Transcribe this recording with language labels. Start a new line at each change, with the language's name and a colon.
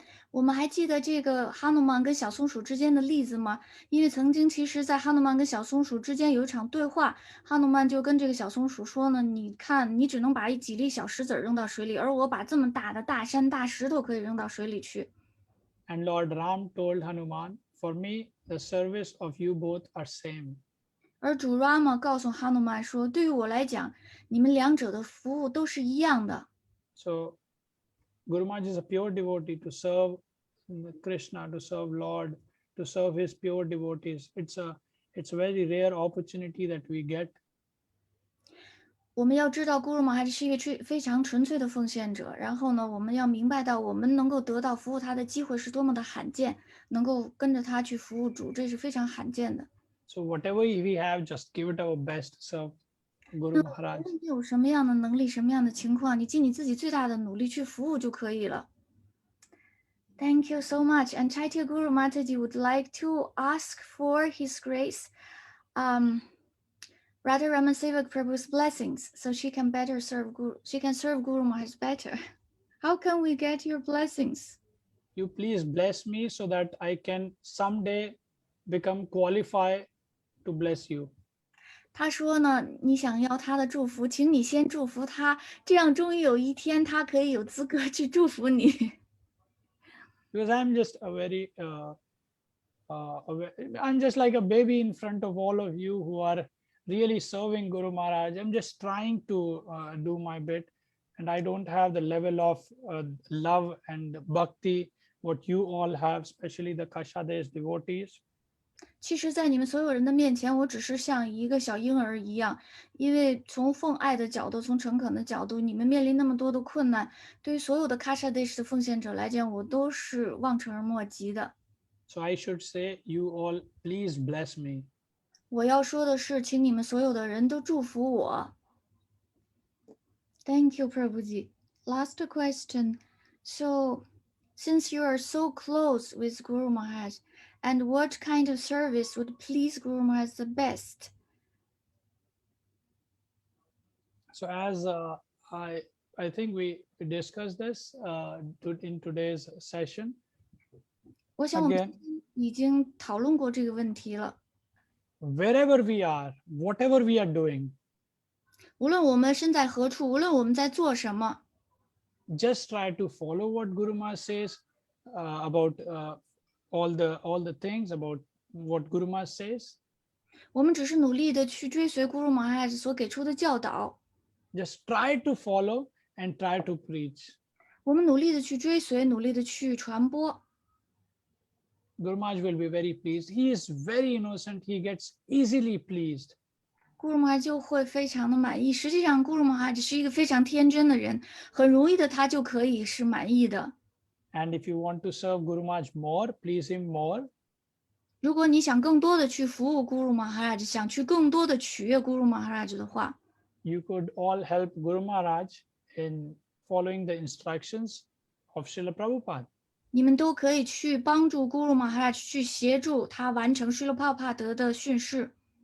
Chinese: 我们还记得这个哈努曼跟小松鼠之间的例子吗？因为曾经其实在哈努曼跟小松鼠之间有一场对话，哈努曼就跟这个小松鼠说呢，你看你只能把几粒小石子扔到水里，而我把这么大的大山大石头可以扔到水里去。
English: And Lord Ram told Hanuman, for me, the service of you both are same.
Chinese: 而主 Rama 告诉哈努曼说，对于我来讲，你们两者的服务都是一样的。
English: So Guru Maharaj is a pure devotee to serve Krishna, to serve Lord, to serve his pure devotees. It's a very rare opportunity that we get.
Chinese: 我们要知道 Guru Maharaj 是一位非常纯粹的奉献者，然后呢，我们要明白到我们能够得到服务他的机会是多么的罕见，能够跟着他去服务主，这是非常罕见的。
English: So whatever we have, just give it our best to serve Guru Maharaj.
Chinese: 你有什么样的能力，什么样的情况，你尽你自己最大的努力去服务就可以了。
English: Thank you so much. And Chaitya Guru Mataji would like to ask for His Grace, Radharaman Sevak Prabhu's blessings, so she can better serve Guru. She can serve Guru Maharaj better. How can we get your blessings? You please bless me so that I can someday become qualified to bless you.
Chinese: 他说呢，你想要他的祝福，请你先祝福他，这样终于有一天他可以有资格去祝福你。
English: Because I'm just I'm just like a baby in front of all of you who are really serving Guru Maharaj. I'm just trying to do my bit, and I don't have the level of love and bhakti what you all have, especially the Kashades devotees.
Chinese: 其实，在你们所有人的面前，我只是像一个小婴儿一样，因为从奉爱的角度，从诚恳的角度，你们面临那么多的困难，对于所有的 Kasha Desh 的奉献者来讲，我都是望尘而莫及的。
English: So I should say, you all please bless me.
Chinese: 我要说的是，请你们所有的人都祝福我。
English: Thank you, Prabhuji. Last question. So, since you are so close with Guru Maharaj, and what kind of service would please Guru Maharaj the best? So as I think we discussed this in today's session.
Chinese: 我想我们
English: Again,
Chinese: 已经讨论过这个问题了。
English: Wherever we are, whatever we are doing,
Chinese: 无论我们身在何处，无论我们在做什么，
English: just try to follow what Guru Maharaj says about all the things about what Guru Maharaj says.
Chinese: 我们只是努力的去追随 Guru Maharaj 所给出的教导，
English: Just try to follow and try to preach.
Chinese: 我们努力的去追随，努力的去传播。
English: Guru Maharaj will be very pleased. He is very innocent. He gets easily pleased.
Chinese: Guru Maharaj 就会非常的满意。实际上 Guru Maharaj 是一个非常天真的人，很容易的他就可以是满意的。
English: And if you want to serve Guru Maharaj more, please him more,
Chinese: 如果你想更多的去服务 Guru Maharaj， 想去更多的取悦 Guru Maharaj 的话，
English: you could all help Guru Maharaj in following the instructions of Srila Prabhupada.
Chinese: 你们都可以去帮助 Guru Maharaj 去协助他完成Srila Prabhupada的训示，